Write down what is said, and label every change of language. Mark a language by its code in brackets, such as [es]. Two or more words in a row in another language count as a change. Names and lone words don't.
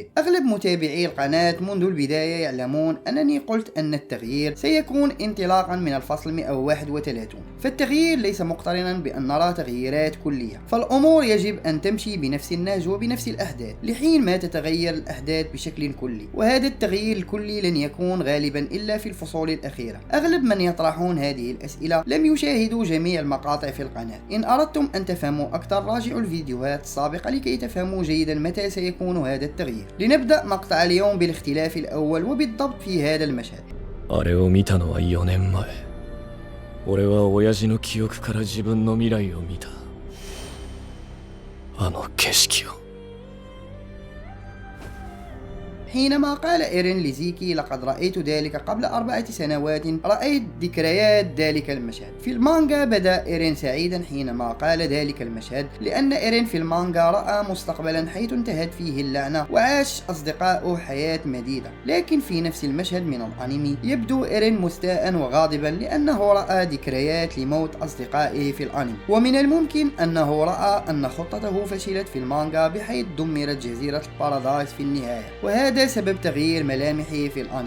[ar] أغلب متابعي القناة منذ البداية يعلمون أنني قلت أن التغيير سيكون انطلاقا من الفصل 131، فالتغيير ليس مقترنا بأن نرى تغييرات كلية، فالأمور يجب أن تمشي بنفس النهج وبنفس الأحداث لحين ما تتغير الأحداث بشكل كلي، وهذا التغيير الكلي لن يكون غالبا إلا في الفصول الأخيرة. أغلب من يطرحون هذه الأسئلة لم يشاهدوا جميع المقاطع في القناة. إن أردتم أن تفهموا أكثر راجعوا الفيديوهات السابقة لكي تفهموا جيدا متى سيكون هذا التغيير. لنبدأ مقطع اليوم بالاختلاف الأول وبالضبط في هذا المشهد. [ja] あれを見たのは4年前。俺は親父の記憶から自分の未来を見た。あの景色を。 [ar] حينما قال إيرين لزيكي لقد رأيت ذلك قبل 4 سنوات، رأيت ذكريات ذلك المشهد. في المانجا بدأ إيرين سعيدا حينما قال ذلك المشهد، لأن إيرين في المانجا رأى مستقبلا حيث انتهت فيه اللعنة وعاش أصدقاؤه حياة مديدة، لكن في نفس المشهد من الأنمي يبدو إيرين مستاء وغاضبا لأنه رأى ذكريات لموت أصدقائه في الأنمي، ومن الممكن أنه رأى أن خطته فشلت في المانجا بحيث دمرت جزيرة البارادايس في النهاية، وهذا سبب تغيير ملامحه في الأنمي.